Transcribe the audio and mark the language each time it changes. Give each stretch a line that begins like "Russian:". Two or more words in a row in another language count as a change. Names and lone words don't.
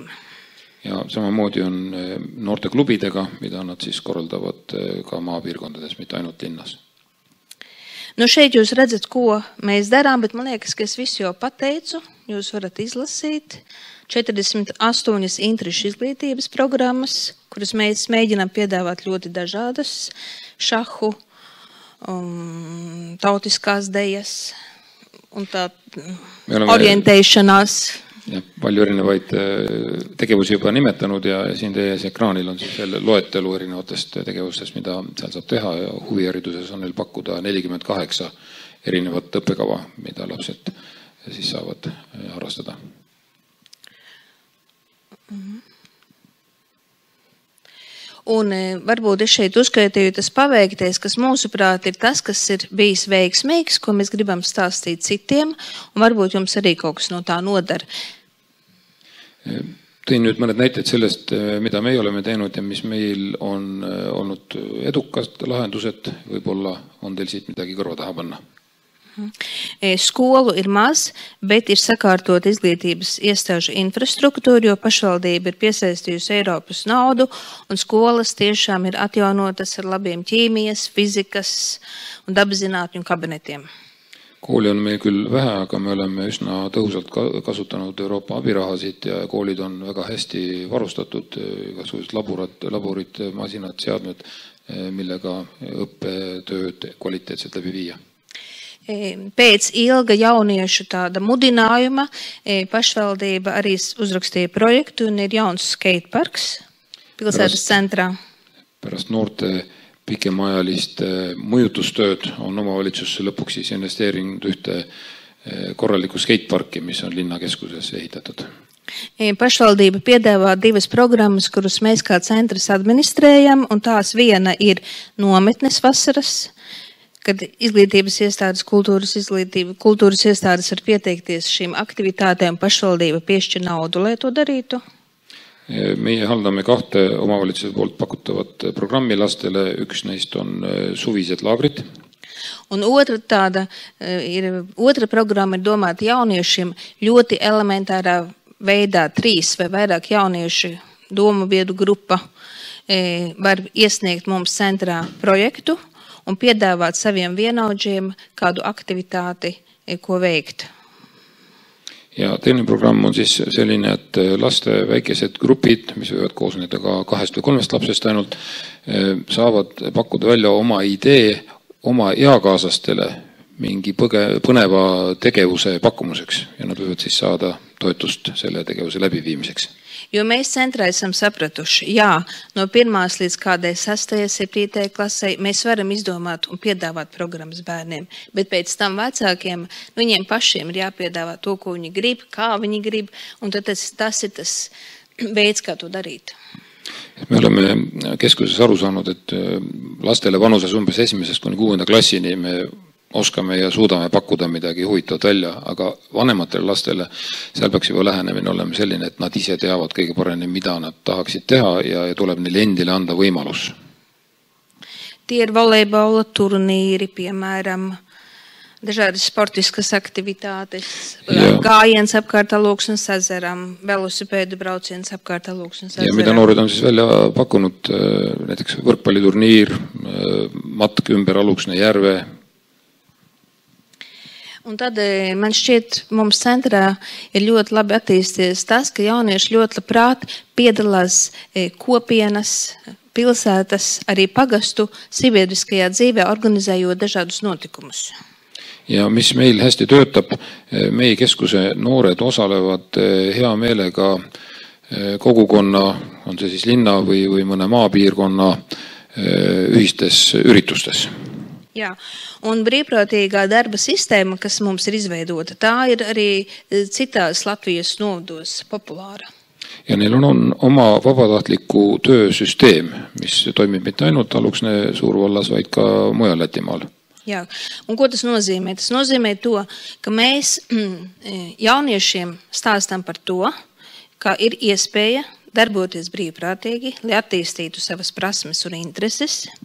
Estonian: Ja samamoodi on noorteklubidega, mida nad siis korraldavad ka maapiirkondades, mitte ainult linnas.
Latvian: Nu šeit jūs redzat, ko mēs darām, bet man liekas, ka es visu jau pateicu. Jūs varat izlasīt 48 interešu izglītības programmas, kuras mēs mēģinām piedāvāt ļoti dažādas šahu, tautiskās dejas un tā orientēšanās.
Estonian: Ja, palju erinevaid tegevusi juba nimetanud ja siin teie ekraanil on siis veel loetelu erinevatest tegevustest, mida seal saab teha ja huvihariduses on neil pakkuda 48 erinevat õppekava, mida lapsed siis saavad harrastada.
Latvian: Un varbūt es šeit uzskaitīju tas paveikties, kas mūsuprāt ir tas, kas ir bijis veiksmīgs, ko mēs gribam stāstīt citiem, un varbūt jums arī kaut kas no tā nodara.
Estonian: Tõin nüüd mõned näited sellest, mida meie oleme teinud ja mis meil on olnud edukast lahendused. Võib-olla on teil siit midagi kõrva taha panna.
Latvian: Skolu ir maz, bet ir sakārtot izglītības iestāžu infrastruktūru, jo pašvaldība ir piesaistījusi Eiropas naudu, un skolas tiešām ir atjaunotas ar labiem ķīmijas, fizikas un dabaszinātņu kabinetiem.
Estonian: Kooli on meil küll vähe, aga me oleme üsna tõhusalt kasutanud Euroopa abirahasid ja koolid on väga hästi varustatud, igasugused laborid, masinad, seadmed, millega õppetööd kvaliteetselt läbi viia.
Latvian: Pēc ilga jauniešu tāda mudinājuma pašvaldība arī uzrakstīja projektu un ir jauns skateparks pilsētas centrā.
Estonian: Pärast noorte pikemaajalist mõjutustööd on omavalitsus lõpuks siis investeerinud ühte korralikku skateparki, mis on linnakeskuses ehitatud.
Latvian: Pašvaldība piedāvā divas programmas, kurus mēs kā centrs administrējam, un tās viena ir nometnes vasaras, kad izglītības iestādes, kultūras iestādes var pieteikties šīm aktivitātēm, pašvaldība piešķir naudu, lai to darītu.
Estonian: Meie haldame kahte omavalitsuse poolt pakutavat programmi lastele, üks neist on suvised laagrid.
Latvian: Un otra programma ir domāta jauniešiem ļoti elementārā veidā 3 vai vairāk jauniešu domu biedu grupa var iesniegt mums centrā projektu un piedāvāt saviem vienaudžiem kādu aktivitāti, ko veikt.
Estonian: Ja teine programm on siis selline, et laste väikesed grupid, mis võivad koosneda ka 2 või 3 lapsest ainult, saavad pakkuda välja oma idee oma eakaaslastele mingi põneva tegevuse pakkumuseks ja nad võivad siis saada toetust selle tegevuse läbiviimiseks.
Latvian: Jo mēs centrā esam sapratuši, jā, no 1. līdz kādai 6. 7. klasei mēs varam izdomāt un piedāvāt programmas bērniem, bet pēc tam vecākiem, viņiem pašiem ir jāpiedāvā to, ko viņi grib, kā viņi grib, un tad tas ir tas veids, kā to darīt.
Estonian: Me oleme keskuses aru saanud, et lastele vanuses umbes 1. kuni 6. klassini me oskame ja suudame pakkuda midagi huvitavat välja, aga vanematele lastele seal peaks juba lähenemine olema selline, et nad ise teavad kõige paremini, mida nad tahaksid teha ja tuleb neile endile anda võimalus.
Latvian: Tie ir volejbola turnīri, piemēram, dažādas sportiskas aktivitātes, gājiens apkārt Alūksnes ezeram, velosipēdu brauciens apkārt Alūksnes ezeram.
Estonian: Ja mida noored on siis välja pakkunud, näiteks võrkpalliturniir, matk ümber Alūksne järve.
Latvian: Un tad man šķiet, mums centrā ir ļoti labi attīstījies tas, ka jaunieši ļoti labprāt piedalās kopienas, pilsētas, arī pagastu sabiedriskajā dzīvē, organizējot dažādus notikumus.
Estonian: Ja mis meil hästi töötab, meie keskuse noored osalevad hea meelega kogukonna, on see siis linna või mõne maapiirkonna ühistes üritustes.
Latvian: Jā, un brīvprātīgā darba sistēma, kas mums ir izveidota, tā ir arī citās Latvijas novados populāra.
Estonian: Ja neil on oma vabatahtliku töösüsteem, mis toimib mitte ainult Aluksne suurvallas, vaid ka mujal Lätimaal.
Latvian: Jā, un ko tas nozīmē? Tas nozīmē to, ka mēs jauniešiem stāstam par to, ka ir iespēja darboties brīvprātīgi, lai attīstītu savas prasmes un intereses.